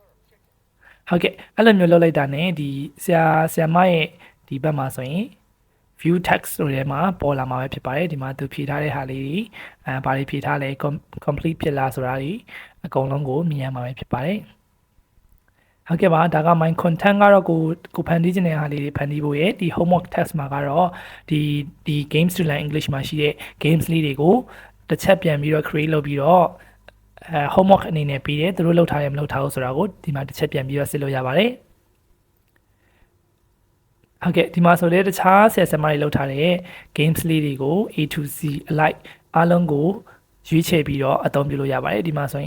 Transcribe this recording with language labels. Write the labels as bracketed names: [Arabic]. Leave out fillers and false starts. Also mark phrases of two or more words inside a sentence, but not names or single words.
[Burmese] ဟုတ်ကဲ့အဲ့လိုမျိုးလုပ်လိုက်တာ ਨੇ ဒီဆရာမရဲ့ဒီဘက်မှာဆိုရင် [English] view text [Burmese] ဆိုတဲ့မှာပေါ်လာမှာပဲဖြစ်ပါတယ်ဒီမှာသူဖြည့်ထားတဲ့ဟာလေးဘာတွေဖြည့်ထားလဲ complete ဖြစ်လားဆိုတာဒီအကုန်လုံးကိုမြင်ရမှာပဲဖြစ်ပါတယ်ဟုတ်ကဲ့ပါဒါက [English] my content [Burmese] ကတော့ကိုဖန်တီးခြင်းတဲ့ဟာလေးတွေဖန်တီးဖို့ရဲ့ဒီ [English] homework test [Burmese] မှာကတော့ဒီ [English] games to learn english [Burmese] မှာရှိတဲ့ games လေးတွေကိုတစ်ချက်ပြန်ပြီးတော့ create လုပ်ပြီးတော့ homework အနေနဲ့ပြီးတယ်သူတို့လုပ်ထားတယ်မလုပ်ထားဘူးဆိုတာကိုဒီမှာတစ်ချက်ပြန်ပြီးတော့စစ်လို့ရပါတယ် ဟုတ်ကဲ့ဒီမှာဆိုလေတခြားဆရာဆရာမတွေလုပ်ထားတဲ့ games လေးတွေကို [English] A to Z alike [Burmese] အားလုံးကိုရွေးချယ်ပြီးတော့အသုံးပြုလို့ရပါတယ်ဒီမှာဆိုရင်